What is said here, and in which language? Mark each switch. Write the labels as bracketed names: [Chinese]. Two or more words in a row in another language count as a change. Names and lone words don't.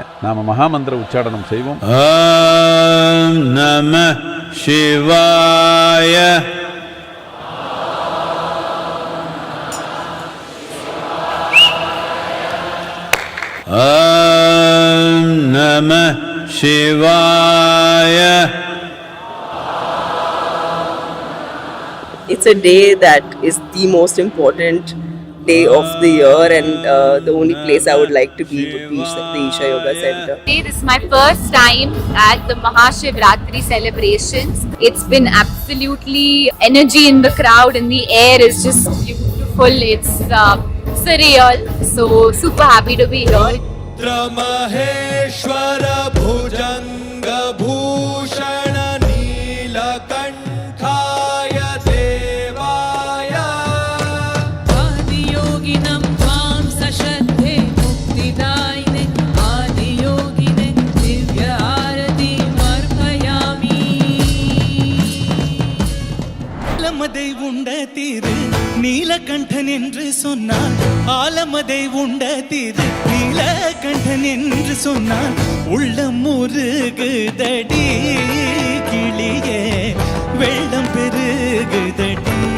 [Tamil] நாம் மகாமந்திர உச்சாடனம் செய்வோம். [Sanskrit] ॐ नमः शिवाय. ॐ नमः शिवाय. [English] It's a day that is the most important day of the year, and the only place I would like to be would be the Isha Yoga Center. This is my first time at the Mahashivratri celebrations. It's been absolutely energy in the crowd, and the air is just beautiful. It's surreal. So super happy to be here. [Sanskrit] महेश्वर भुजङ्ग भूषण नीलकण्ठाय देवाय आदियोगिनं त्वां सश्रद्धे मुक्तिदायिने आदियोगिने दिव्य आरतीमर्पयामि. [Tamil] ஆலமதை உண்ட தீரு நீலகண்டன் என்று சொன்னான். ஆலமதை உண்ட தீரு நீலகண்டன் என்று சொன்னான். உள்ளம் முருகுதடி கிளியே வெள்ளம் பெருகுதடி.